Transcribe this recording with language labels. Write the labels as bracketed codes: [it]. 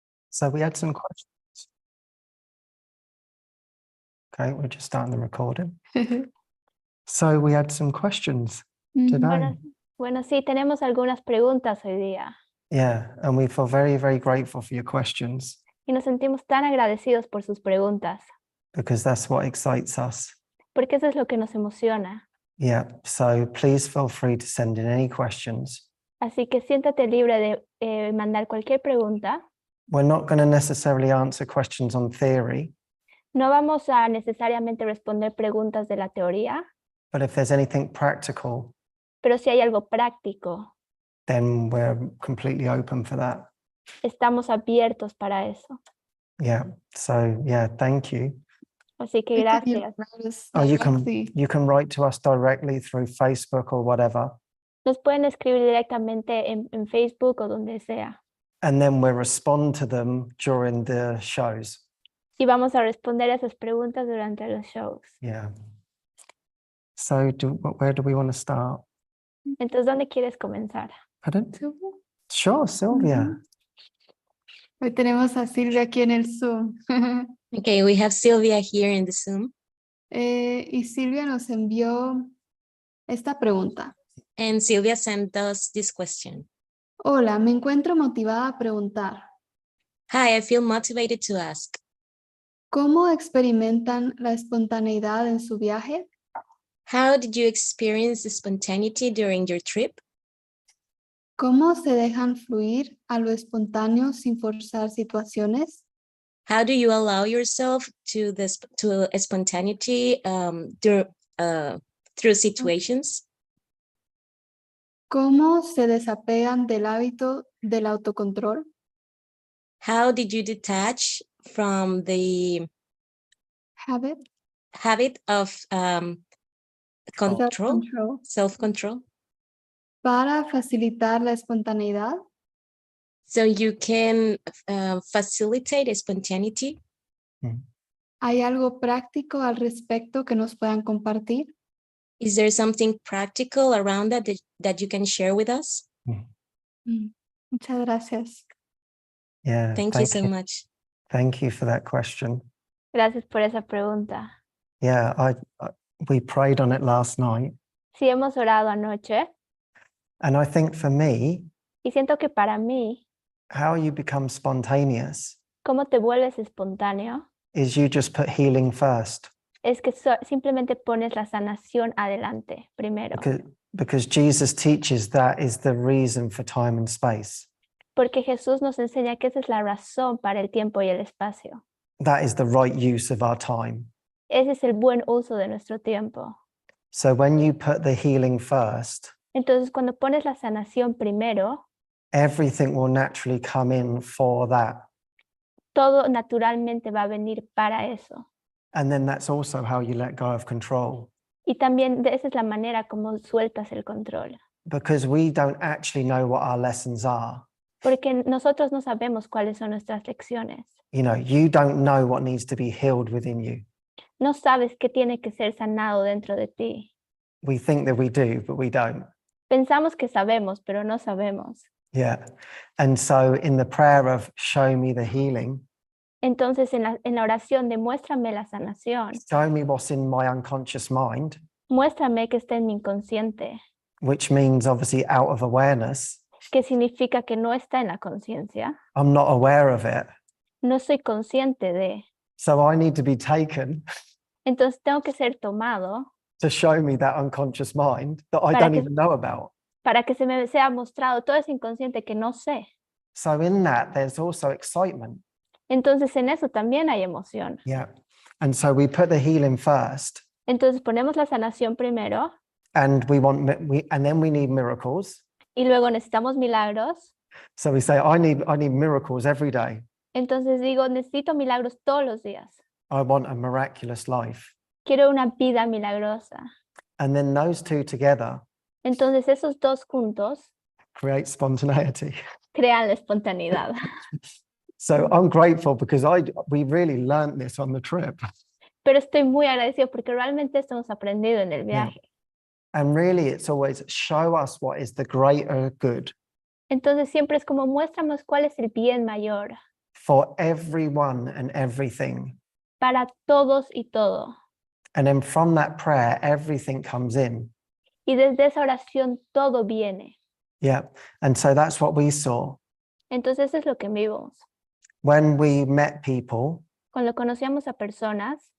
[en] So we had some questions. Okay, we're just starting the recording. So we had some questions today. [es] Bueno, sí, tenemos algunas preguntas hoy día [en] Yeah, and we feel very, very grateful for your questions [es] y nos sentimos tan agradecidos por sus preguntas, [en] because that's what excites us. [es] porque eso es lo que nos emociona. [en] Yeah, so please feel free to send in any questions. [es] Así que siéntate libre de mandar cualquier pregunta. [en] We're not going to necessarily answer questions on theory, [es] No vamos a necesariamente responder preguntas de la teoría, [en] but if there's anything practical, [es] pero si hay algo práctico, [en] then we're completely open for that. [es] estamos abiertos para eso. [en] Yeah, so yeah, thank you. [es] Así que Ay, qué bien, gracias. gracias. [en] Oh, you [es] Sí. [en] can write to us directly through Facebook or whatever, [es] Nos pueden escribir directamente en Facebook o donde sea. [en] and then we'll respond to them during the shows. [es] Y vamos a responder a esas preguntas durante los shows. [en] Yeah. So where do we want to start? [es] Entonces, ¿dónde quieres comenzar? [en] Pardon? Sure, Sylvia. [es] Hoy tenemos a Silvia aquí en el Zoom. [en] Okay, we have Sylvia here in the Zoom. [es] Y Silvia nos envió esta pregunta. [en] And Sylvia sent us this question. [es] Hola, me encuentro motivada a preguntar. [en] Hi, I feel motivated to ask. [es] ¿Cómo experimentan la espontaneidad en su viaje? [en] How did you experience the spontaneity during your trip? [es] ¿Cómo se dejan fluir a lo espontáneo sin forzar situaciones? [en] How do you allow yourself to spontaneity through situations? [es] ¿Cómo se desapegan del hábito del autocontrol? [en] How did you detach from the Habit? habit of control, Self-control. self-control? [es] Para facilitar la espontaneidad. [en] So you can facilitate spontaneity. [es] ¿Hay algo práctico al respecto que nos puedan compartir? [en] Is there something practical around that you can share with us? [es] Muchas gracias. [en] Yeah. Thank you so much. Thank you for that question. [es] Gracias por esa pregunta. [en] Yeah, we prayed on it last night, [es] Sí, hemos orado anoche [en] and I think for me, [es] y siento que para mí, [en] how you become spontaneous [es] cómo te vuelves espontáneo [en] is you just put healing first, [es] es que simplemente pones la sanación adelante primero. [en] because Jesus teaches that is the reason for time and space. [es] Porque Jesús nos enseña que esa es la razón para el tiempo y el espacio. [en] That is the right use of our time. [es] Ese es el buen uso de nuestro tiempo. [en] So when you put the healing first, [es] Entonces, cuando pones la sanación primero, [en] everything will naturally come in for that. [es] todo naturalmente va a venir para eso. [en] And then that's also how you let go of control, [es] Y también esa es la manera como sueltas el control. [en] because we don't actually know what our lessons are. [es] Porque nosotros no sabemos cuáles son nuestras lecciones. [en] You know, you don't know what needs to be healed within you. [es] No sabes qué tiene que ser sanado dentro de ti. [en] We think that we do, but we don't. [es] Pensamos que sabemos, pero no sabemos. [en] Yeah. And so in the prayer of show me the healing, [es] Entonces, en la oración de muéstrame la sanación, [en] show me what's in my unconscious mind, [es] muéstrame que está en mi inconsciente, [en] which means obviously out of awareness. [es] que significa que no está en la conciencia. [en] I'm not aware of it. [es] No soy consciente de. [en] So I need to be taken [es] Entonces, tengo que ser tomado [en] to show me that unconscious mind that I [es] Para [en] don't [es] que- [en] even know about. [es] para que se me sea mostrado todo ese inconsciente que no sé. [en] So in that, there's also excitement. [es] Entonces, en eso también hay emoción. [en] Yeah. And so we put the healing first, [es] Entonces, ponemos la sanación primero [en] and and then we need miracles. [es] y luego necesitamos milagros. [en] So we say, I need miracles every day. [es] Entonces digo, necesito milagros todos los días. [en] I want a miraculous life. [es] Quiero una vida milagrosa. [en] And then those two together [es] Entonces esos dos juntos [en] create spontaneity. [es] crean la espontaneidad. [en] So I'm grateful because we really learned this on the trip. [es] Pero estoy muy agradecido porque realmente esto hemos aprendido en el [en] Yeah. [es] viaje. [en] And really, it's always show us what is the greater good [es] Entonces siempre es como muéstranos cuál es el bien mayor [en] for everyone and everything. [es] para todos y todo. [en] And then from that prayer, everything comes in. [es] Y desde esa oración todo viene. [en] Yeah. And so that's what we saw. [es] Entonces eso es lo que vimos. [en] When we met people, [es] Cuando conocíamos a personas,